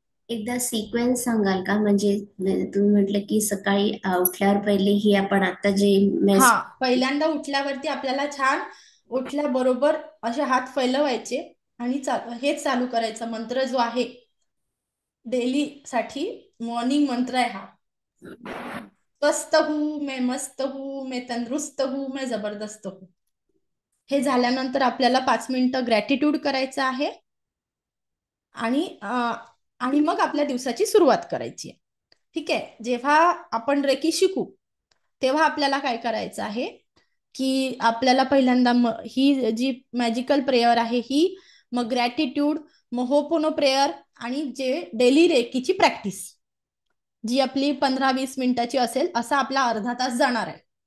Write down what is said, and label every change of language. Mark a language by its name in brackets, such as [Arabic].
[Marathi] एकदा सिक्वेन्स सांगाल का? म्हणजे तुम्ही म्हटलं की सकाळी उठल्यावर पहिले ही आपण आता जे हा, पहिल्यांदा उठल्यावरती आपल्याला छान उठल्याबरोबर असे हात फैलवायचे आणि हेच चालू करायचं मंत्र जो आहे डेली साठी मॉर्निंग मंत्र आहे हा. [Hindi] स्वस्थ हूँ, मैं मस्त हूँ, मैं तंदुरुस्त हूँ, मैं जबरदस्त हूँ. [Marathi] हे झाल्यानंतर आपल्याला 5 मिनिटं ग्रॅटिट्यूड करायचं आहे आणि मग आपल्या दिवसाची सुरुवात करायची आहे. ठीक आहे. जेव्हा आपण रेकी शिकू तेव्हा आपल्याला काय करायचं आहे की आपल्याला पहिल्यांदा ही जी मॅजिकल प्रेयर आहे ही, मग ग्रॅटिट्यूड, मग होपोनो प्रेयर आणि जे डेली रेकीची प्रॅक्टिस जी आपली 15-20 मिनिटाची असेल, असा आपला अर्धा तास जाणार आहे.